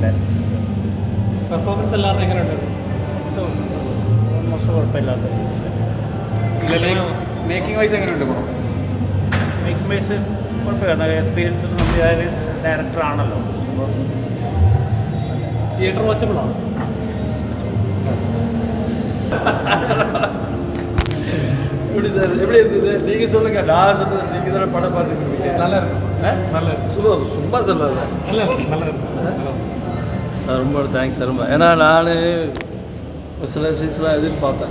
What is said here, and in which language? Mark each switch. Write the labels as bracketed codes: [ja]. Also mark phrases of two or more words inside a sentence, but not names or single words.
[ml] പെർഫോമൻസ് എല്ലാവരും എങ്ങനെയുണ്ടായിരുന്നു? ഓൾമോസ്റ്റ് കുഴപ്പമില്ലാത്ത [en] making wise [ml] എങ്ങനെയുണ്ട് പടം? [en] making wise [ml] കുഴപ്പമില്ല. നല്ല എക്സ്പീരിയൻസ് നമ്മുടെ ഡയറക്ടറാണല്ലോ. അപ്പോൾ തിയേറ്റർ വാച്ചബിളാണ്. [ta] எப்படி சார், எப்படி இருந்தது? நீங்கள் சொல்லுங்கள். நான் சொன்னது நீங்கள் தானே படம் பார்த்துருக்கீங்க. நல்லா இருக்கு. நல்லா இருக்கு. சூப்பர். சும்மா சொல்லாத. நல்லா இருக்கு. நல்லா இருக்கு. ரொம்ப தேங்க்ஸ் ரொம்ப. ஏன்னா நான் சில சீன்ஸ்லாம் எதிர்பார்த்தேன்.